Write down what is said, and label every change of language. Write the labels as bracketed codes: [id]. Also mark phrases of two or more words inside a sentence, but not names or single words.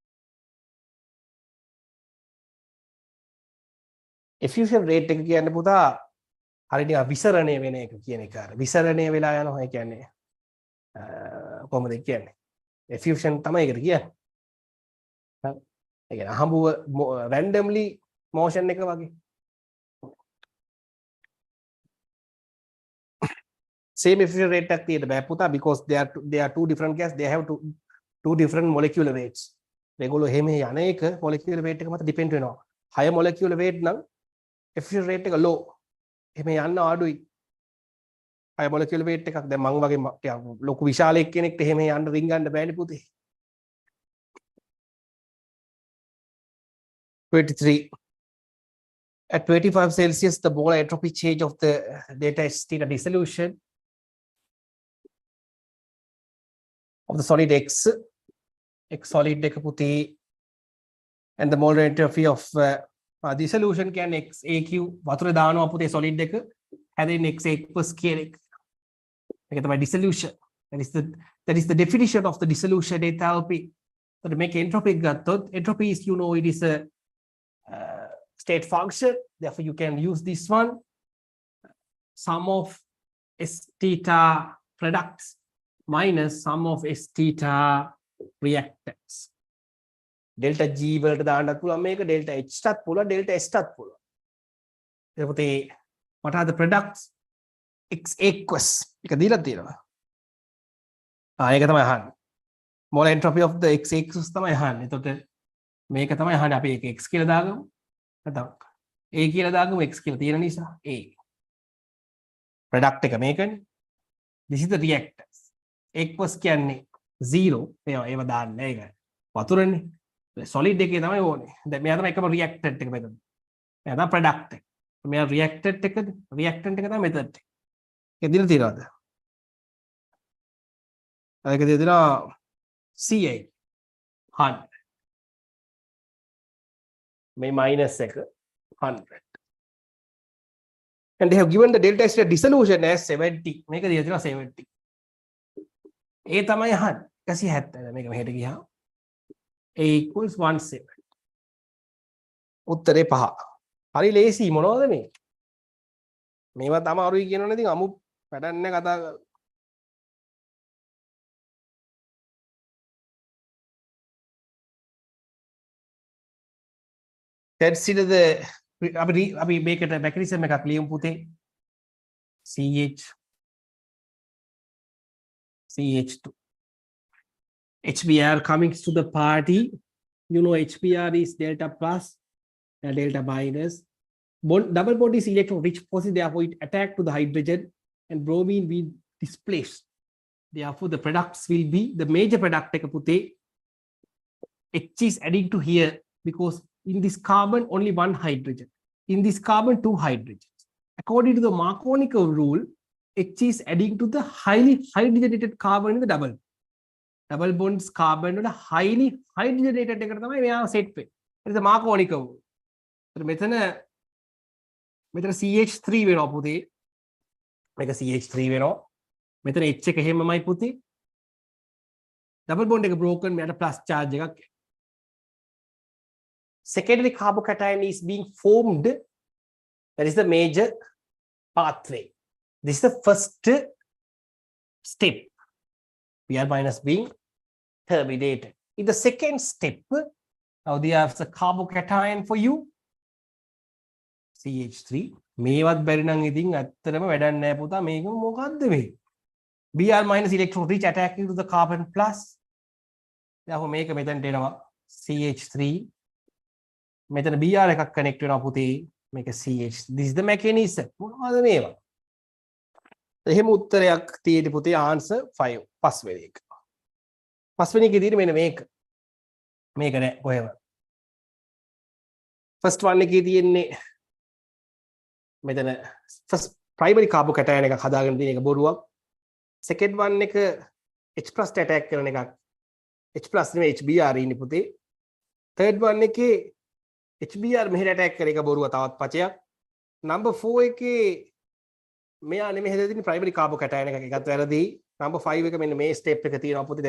[en] effusion rate [si] එක කියන්නේ පුතා හරියට විසරණය වෙන එක කියන එක. විසරණය වෙලා යනවා ඒ කියන්නේ කොහොමද කියන්නේ? effusion තමයි ඒකට කියන්නේ. හරි. ඒ කියන්නේ අහඹුව [en] randomly motion [si] එක වගේ. [en] Same effusion rate [si] එකක් තියෙන්න බෑ පුතා [en] because they are two different gas, they have two different molecular weights. [si] මේගොල්ලෝ එහෙම යන එක [en] molecular weight [si] එක මත depend වෙනවා. [en] higher molecular weight නම් effusion rate එක low. [si] එහෙම යන්න අඩුයි. [en] higher molecular weight [si] එකක් දැන් මං වගේ ලොකු විශාලෙක් කෙනෙක්ට එහෙම යන්න රින්ගන්න බෑනේ පුතේ. 23. [en] At 25 Celsius, the molar entropy change of the delta H theta dissolution of the solid X solid [si] එක පුතේ [en] and the molar entropy of dissolution can X AQ [si] වතුර දානවා පුතේ [en] solid [si] එක හැදෙන [en] X aqueous [si] කියන එක. ඒක තමයි dissolution. [en] That is the definition of the dissolution enthalpy. So to make entropy ගත්තොත් entropy is, you know, it is a state function, therefore you can use this one, sum of S theta products minus sum of S theta reactants. Delta G [si] වලට දාන්නත් පුළුවන් මේක, [en] delta H [si] ටත් පුළුවන්, [en] delta S [si] ටත් පුළුවන්. [en] එතකොට what are the products? X aqueous [si] එක දීලා තියෙනවා. ඒක තමයි අහන්නේ. [en] molar entropy of the X aqueous [si] තමයි අහන්නේ. එතකොට මේක තමයි අහන්නේ. අපි ඒක X කියලා දාගමු. නැත්නම් A කියලා දාගමු, X කියලා තියෙන නිසා A. product එක මේකනේ. [en] This is the reactants. [si] aqueous කියන්නේ 0. ඒව දාන්නේ ඒක. වතුරනේ. solid එකේ තමයි ඕනේ. දැන් මෙයා තමයි එකම reactant එක මෙතන. මෙයා තමයි product එක. මෙයා reactant එක තමයි method එක. ඒක දින තියනවාද? ඒක දෙනවා CA 100. [en] may minus 100 and they have given the delta S dissolution as 70. [si] මේක දිලා තියෙනවා 70. ඒ තමයි අහන්නේ 170. මේක මෙහෙට ගියා [en] A equals [si] 170. උත්තරේ 5. හරි ලේසි මොනවද මේ? මේවත් අමාරුයි කියනවනේ. ඉතින් අමු වැඩක් නැහැ කතා කරලා. [en] Consider the [si] අපි මේකට mechanism එකක් ලියමු පුතේ. [en] CH2 HBr coming to the party. You know HBr is delta plus and delta minus. Double bond is electron rich positive, therefore it attack to the hydrogen and bromine will displace. Therefore the products will be the major product [si] එක පුතේ [en] H is adding to here because in this carbon only one hydrogen, in this carbon two hydrogens. According to the Marconi rule, H is adding to the highly hydrogenated carbon in the double bonds carbon වල highly hydrogenated [si] එකට තමයි මෙයා [en] set වෙන්නේ. It is the Marconi rule. [si] මෙතන CH3 වෙනවා පුතේ. මේක CH3 වෙනවා. මෙතන H එක එහෙමමයි පුතේ. [en] double bond [si] එක broken මෙයාට [en] plus charge [si] එකක්. [en] Secondary carbocation is being formed. That is the major pathway. This is the first step. Pr minus being terminated. In the second step, now they have the carbocation for you. CH3. [si] මේවත් බැරි නම් ඉතින් ඇත්තටම වැඩක් නැහැ පුතා. මේක මොකද්ද මේ? [en] Br minus electron rich attacking to the carbon plus. [si] Therefore මේක මෙතනට එනවා CH3. මෙතන Br එකක් කනෙක්ට් වෙනවා පුතේ. මේක CH. [en] This is the mechanism. [si] මොනවද මේවා? එහෙම උත්තරයක් තියෙදි පුතේ ආන්සර් 5 පස්වෙනි එක. පස්වෙනි එකේ තියෙන්නේ මෙන්න මේක. මේක නෑ කොහෙම. [en] first one [si] එකේ තියෙන්නේ මෙතන [en] first primary carbocation [si] එකක් හදාගෙන තියෙන එක බොරුවක්. [en] second one [si] එක H+ ඇටැක් කරන එකක්. H+ නෙමෙයි HBr ඉන්නේ පුතේ. [en] third one [si] එකේ HBr මෙහෙට ඇටැක් කරන එක බොරුව තවත් පචයක්. නම්බර් 4 එකේ මෙයා නෙමෙයි හදලා තියෙන්නේ [en] primary carbocation [si] එකක්. ඒකත් වැරදි. නම්බර් 5 එක මෙන්න මේ ස්ටෙප් එක තියෙනවා පුතේ.